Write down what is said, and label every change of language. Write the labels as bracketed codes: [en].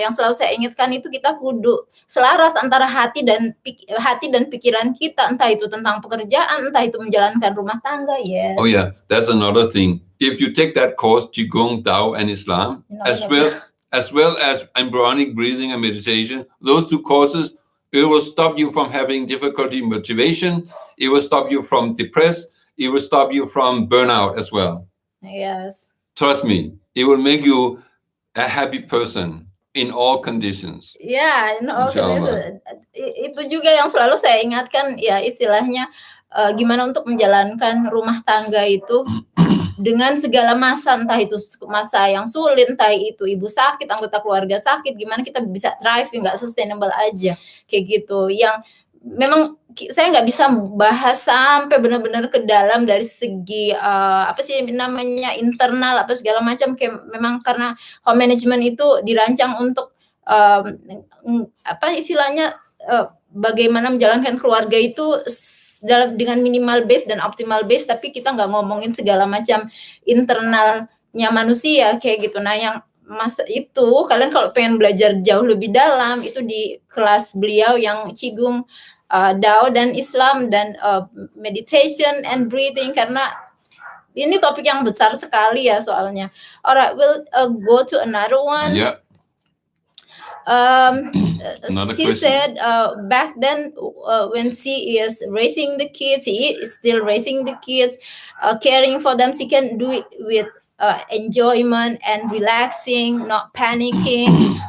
[id] Yang selalu saya ingatkan itu kita kudu selaras antara hati dan pikiran kita, entah itu tentang pekerjaan, entah itu menjalankan rumah tangga. [en] Yes. Oh yeah, that's another thing. If you take that course, Qigong, Tao, and Islam, as well as embryonic breathing and meditation, those two courses, it will stop you from having difficulty motivation. It will stop you from depressed. It will stop you from burnout as well. Yes. Trust me, it will make you a happy person. in all conditions. [id] Ya, Inshallah. itu juga yang selalu saya ingatkan ya istilahnya gimana untuk menjalankan rumah tangga itu dengan segala masa, entah itu masa yang sulit, entah itu ibu sakit, anggota keluarga sakit, gimana kita bisa thrive nggak sustainable aja kayak gitu. Yang memang saya nggak bisa bahas sampai benar-benar ke dalam dari segi apa sih namanya internal apa segala macam, kayak memang karena home management itu dirancang untuk apa istilahnya bagaimana menjalankan keluarga itu dengan minimal base dan optimal base, tapi kita nggak ngomongin segala macam internalnya manusia kayak gitu. Nah, yang masa itu kalian kalau pengen belajar jauh lebih dalam itu di kelas beliau yang Qigong, Dao dan Islam dan [en] meditation and breathing, [id] karena ini topik yang besar sekali ya soalnya. [en] Alright, we'll go to another one. Yeah. She question. said back then when she is raising the kids, he is still raising the kids, caring for them. She can do it with enjoyment and relaxing, not panicking.